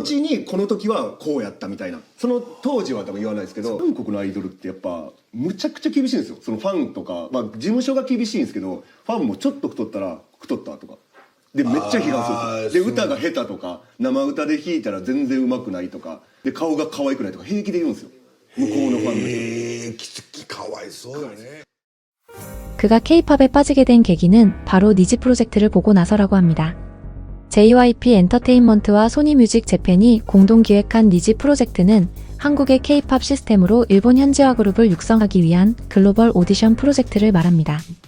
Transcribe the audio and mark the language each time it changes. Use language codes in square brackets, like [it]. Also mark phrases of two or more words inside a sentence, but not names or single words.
[ja] 後にこの時はこうやったみたいな、その当時は多分言わないですけど、韓国のアイドルってやっぱむちゃくちゃ厳しいんですよ。そのファンとか、まあ事務所が厳しいんですけど、ファンもちょっと太ったら太ったとかでめっちゃ批判するんですよ。で歌が下手とか生歌で弾いたら全然上手くないとかで顔が可愛くないとか平気で言うんですよ、向こうのファンの人。かわいそうよね。 [ko] 그가 K-팝에 빠지게 된 계기는 바로 니지 프로젝트를 보고 나서라고 합니다. JYP 엔터테인먼트와 소니뮤직 재팬이 공동 기획한 니지 프로젝트는 한국의 K-팝 시스템으로 일본 현지화 그룹을 육성하기 위한 글로벌 오디션 프로젝트를 말합니다.